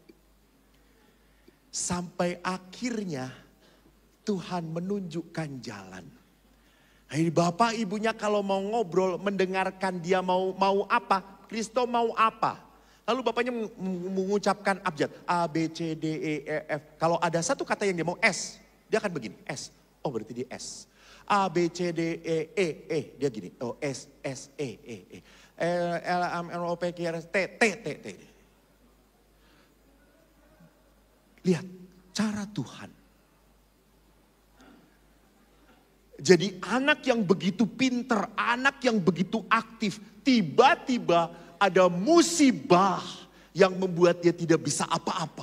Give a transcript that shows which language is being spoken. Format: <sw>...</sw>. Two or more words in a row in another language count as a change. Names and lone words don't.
<id>Sampai akhirnya Tuhan menunjukkan jalan. Bapak ibunya kalau mau ngobrol, mendengarkan dia mau apa, Kristo mau apa. Lalu bapaknya mengucapkan abjad A, B, C, D, E, F. Kalau ada satu kata yang dia mau S, dia akan begini, S. Oh berarti dia S. A, B, C, D, E, E. Dia gini, oh S, S, E, E, E. L, M, N, O, P, Q, R, S, T, T, T, T. Lihat cara Tuhan. Jadi anak yang begitu pinter, anak yang begitu aktif, tiba-tiba ada musibah yang membuat dia tidak bisa apa-apa.</id>